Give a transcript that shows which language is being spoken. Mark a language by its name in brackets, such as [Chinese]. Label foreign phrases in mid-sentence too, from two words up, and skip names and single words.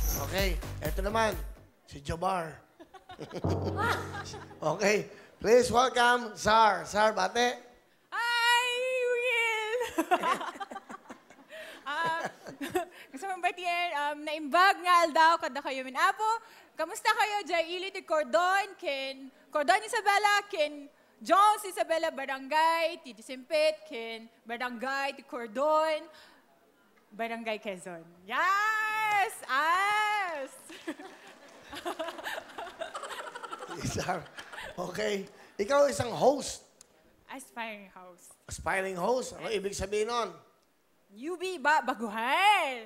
[Filipino] Okay, eto naman, si Jabar. [English] Okay, please welcome Zar. [Filipino] Zar, bate. [English] Hi, Will! [Filipino] Gusto mong batiin, [Iloko] naimbag nga aldaw kada kayo min apo. Kamusta kayo, Jay Ili de Cordon, ken Cordon Isabela, ken Jones Isabela Barangay, ti Disimpit, ken Barangay ti Cordon, Barangay Quezon. [English] Yes! Yes! Zar, okay. [Filipino] Ikaw isang host. [English] Aspiring house. Aspiring host. [Filipino] Ano ibig sabihin nun? UB ba? Baguhan.